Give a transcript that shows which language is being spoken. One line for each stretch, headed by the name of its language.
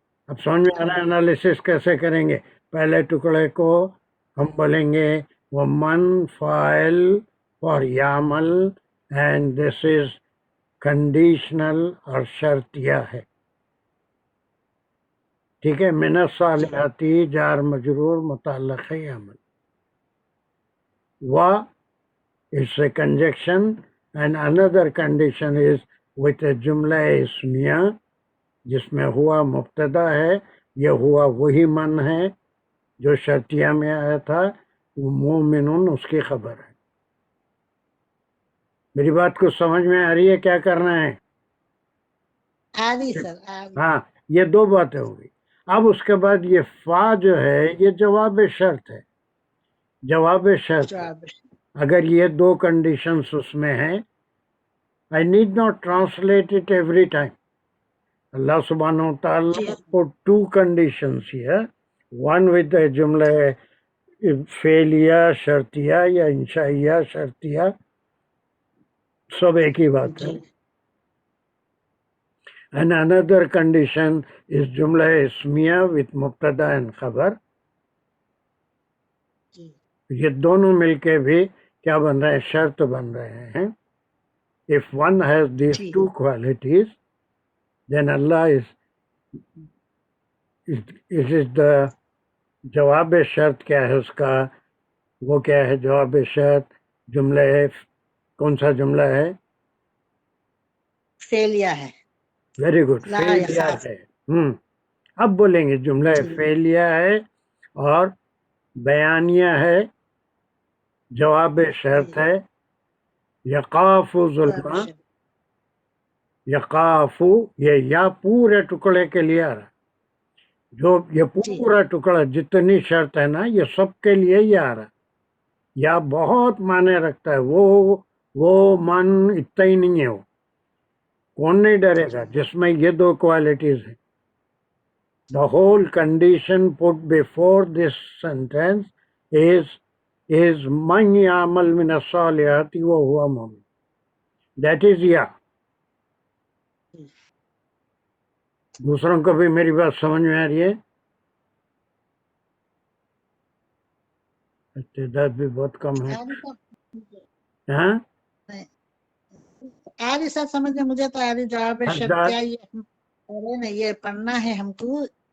Urdu: اب سمجھ میں آ رہا ہے انالیسس کیسے کریں گے؟ پہلے ٹکڑے کو ہم بولیں گے وہ من فاعل اور یعمل
English: and this is conditional
Urdu: اور شرطیہ ہے. ٹھیک ہے، من الصالحاتی جار مجرور متعلق ہے یعمل.
English: و is a conjunction and another condition is with a جملہ اسمیہ
Urdu: جس میں ہوا مبتدا ہے. یہ ہوا وہی من ہے جو شرطیہ میں آیا تھا، وہ مومنون اس کی خبر ہے. میری بات کو سمجھ میں آ رہی ہے؟ کیا کرنا ہے؟ آدھی سر آدھی. ہاں، یہ دو باتیں ہو گئی. اب اس کے بعد یہ فا جو ہے یہ جواب شرط ہے. جواب شرط ہے. جواب اگر یہ دو کنڈیشنز اس میں ہیں،
English: I need not translate it every time. Allah subhanahu wa ta'ala put two conditions here. One with the jumla
Urdu: فعلیہ شرطیہ یا انشائیہ شرطیہ، سب ایک ہی بات ہے.
English: And another condition is جملہ اسمیہ with مبتدا and خبر.
Urdu: یہ دونوں مل کے بھی کیا بن رہے ہیں؟ شرط بن رہے ہیں.
English: If one has these two qualities, then Allah is the جواب شرط.
Urdu: کیا ہے اس کا؟ وہ کیا ہے جواب شرط؟ جملہ کون سا جملہ ہے؟ فعلیہ ہے.
English: very good,
Urdu: فعلیہ ہے. اب بولیں گے جملہ فعلیہ ہے اور بیانیہ ہے، جواب شرط ہے. یقاف ظلم، یقاف یہ یا پورے ٹکڑے کے لیے آ رہا. جو یہ پورا ٹکڑا جتنی شرط ہے نا یہ سب کے لیے ہی آ رہا. یا بہت معنی رکھتا ہے. وہ من اتنا ہی نہیں ہے. وہ کون نہیں ڈرے گا جس میں یہ دو کوالٹیز ہیں.
English: The whole condition put before this sentence is
Arabic: من يعمل من الصالحات وهو مؤمن.
English: That is yeah.
Urdu: دوسروں کو بھی میری بات سمجھ میں آ رہی ہے؟ تعداد بھی بہت کم ہے. ہاں آدھی سر سمجھ میں مجھے تو آدھی جواب شرطیہ یہ پڑھنا ہے ہم کو.